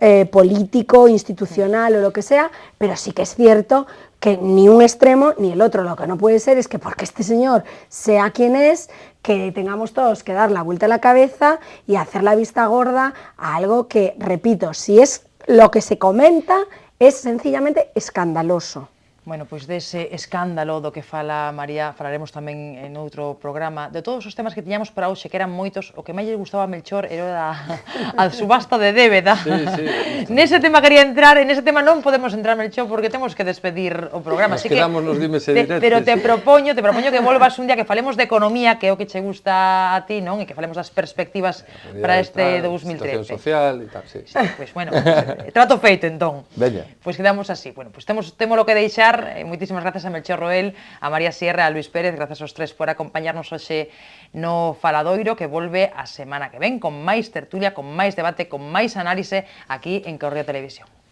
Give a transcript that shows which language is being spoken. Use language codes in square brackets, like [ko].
[es] político, institucional o lo que sea, pero sí que es cierto que ni un extremo ni el otro. Lo que no puede ser es que porque este señor sea quien es, que tengamos todos que dar la vuelta a la cabeza y hacer la vista gorda a algo que, repito, si es lo que se comenta, es sencillamente escandaloso. [gl] Bueno, pois dese escándalo do que fala María falaremos tamén en outro programa. De todos os temas que tiñamos para hoxe, que eran moitos, o que máis lle gustaba a Melchor era a subasta de débeda. Nese tema quería entrar, en ese tema non podemos entrar, Melchor, porque temos que despedir o programa. Nos quedamos nos dimes e directos. Pero te propoño que volvas un día que falemos de economía, que é o que che gusta a ti, non? E que falemos das perspectivas para este 2013. Situación social e tal, sí. Pois, bueno, trato feito, entón. Veña. Pois quedamos así. Bueno, pois temos lo que deixar. Moitísimas grazas a Melchor Roel, a María Sierra, a Luis Pérez, grazas aos tres por acompañarnos hoxe no Faladoiro, que volve a semana que ven con máis tertulia, con máis debate, con máis análise aquí en Correo Televisión.